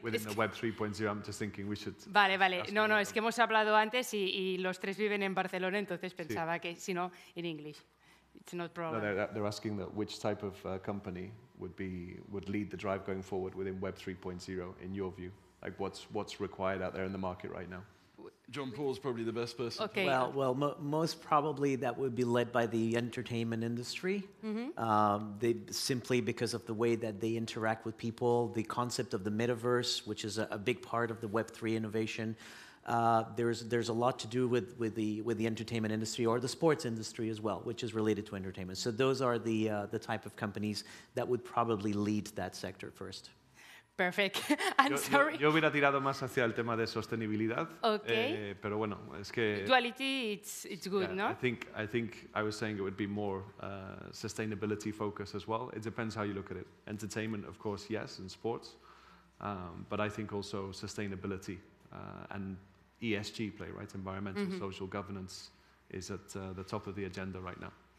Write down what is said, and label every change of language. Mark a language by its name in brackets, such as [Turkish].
[English] Within the Web 3.0, I'm just thinking we should... [Spanish] Vale. No, es que hemos hablado antes y los tres viven en Barcelona, entonces pensaba que, si no, en inglés. [English] It's not problem. No, they're asking that which type of company would lead the drive going forward within Web 3.0 in your view? Like what's required out there in the market right now? John Paul's probably the best person. Okay. Well, most probably that would be led by the entertainment industry. They simply because of the way that they interact with people, the concept of the metaverse, which is a big part of the Web3 innovation. There's a lot to do with the entertainment industry or the sports industry as well, which is related to entertainment. So those are the type of companies that would probably lead that sector first. Perfect. I'm sorry. [Spanish] Yo hubiera tirado más hacia el tema de sostenibilidad. [English] Okay. [Spanish] Pero bueno, es que [English] duality, it's good, no? I think I was saying it would be more sustainability focus as well. It depends how you look at it. Entertainment, of course, yes, and sports, but I think also sustainability and ESG play, right? Environmental, social governance is at the top of the agenda right now.